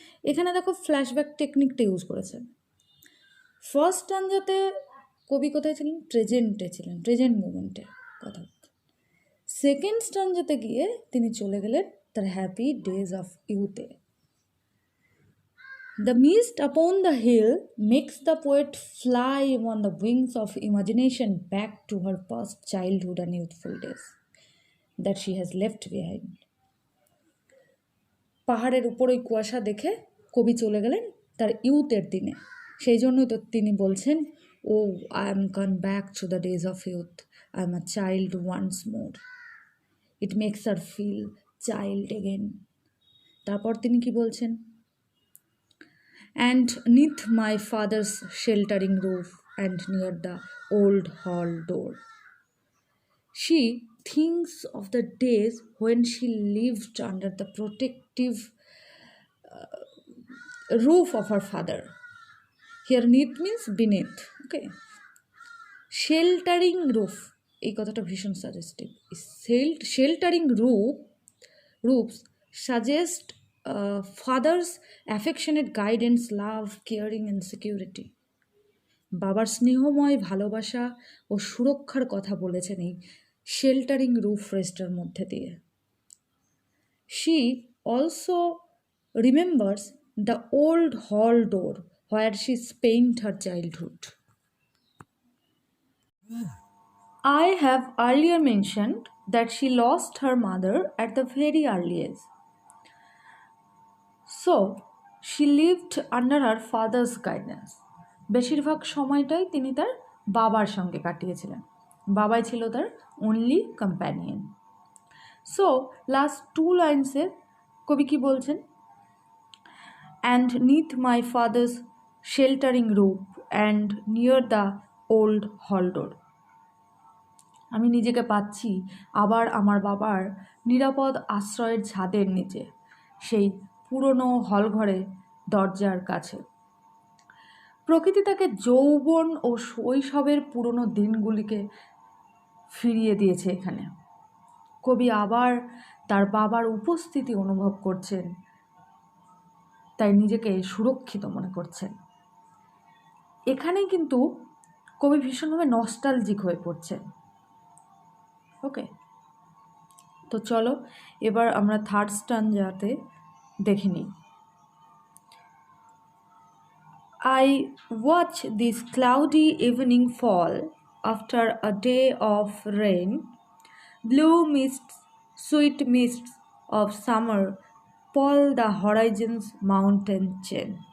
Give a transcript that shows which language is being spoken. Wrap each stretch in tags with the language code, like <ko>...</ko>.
<bn>এখানে দেখো ফ্ল্যাশব্যাক টেকনিকটা ইউজ করেছেন। ফার্স্ট স্টাঞ্জাতে কবি কোথায় ছিলেন? প্রেজেন্টে ছিলেন, প্রেজেন্ট মুমেন্টে কথা। সেকেন্ড স্টাঞ্জাতে গিয়ে তিনি চলে গেলেন তার happy days of ইউথে।</bn> <en>The mist upon the hill makes the poet fly on the wings of imagination back to her past childhood and youthful days that she has left behind.</en> <bn>পাহাড়ের উপর ওই কুয়াশা দেখে কবি চলে গেলেন তার ইউথের দিনে। সেই জন্যই তো তিনি বলছেন,</bn> <en>Oh I am gone back to the days of youth, I am a child once more. It makes her feel child again.</en> <bn>তারপর তিনি কি বলছেন?</bn> <en>And neath my father's sheltering roof and near the old hall door, she thinks of the days when she lived under the protective roof of her father. Here neath means beneath. Okay, sheltering roof,</en> <bn>এই কথাটা ভীষণ suggestive.</bn> <en>Sheltering roof roofs suggest father's affectionate guidance, love, caring, and security.</en> <bn>বাবার স্নেহময় ভালোবাসা ও সুরক্ষার কথা বলেছেন এই sheltering roof রেস্টের মধ্যে দিয়ে।</bn> <en>She also remembers the old hall door where she spent her childhood. I have earlier mentioned that she lost her mother at the very early age. So, she lived under her father's guidance.</en> <bn>বেশিরভাগ সময়টাই তিনি তার বাবার সঙ্গে কাটিয়েছিলেন। বাবাই ছিল তার only companion. So last 2 লাইন্সে কবি কি বলছেন?</bn> <en>And neath my father's sheltering roof and near the old hall door.</en> <bn>আমি নিজেকে পাচ্ছি আবার আমার বাবার নিরাপদ আশ্রয়ের ছাদের নিচে, সেই পুরনো হলঘরে দরজার কাছে। প্রকৃতি তাকে যৌবন ও শৈশবের পুরনো দিনগুলিকে ফিরিয়ে দিয়েছে এখানে। কবি আবার তার বাবার উপস্থিতি অনুভব করছেন, তাই নিজেকে সুরক্ষিত মনে করছেন। এখানেই কিন্তু কবি ভীষণভাবে নস্টালজিক হয়ে পড়ছেন। ওকে, তো চলো এবার আমরা থার্ড স্ট্যাঞ্জাতে দেখে নিই।</bn> <en>I watch this cloudy evening fall after a day of rain. Blue mists, sweet mists of summer pall the horizon's mountain chain.</en>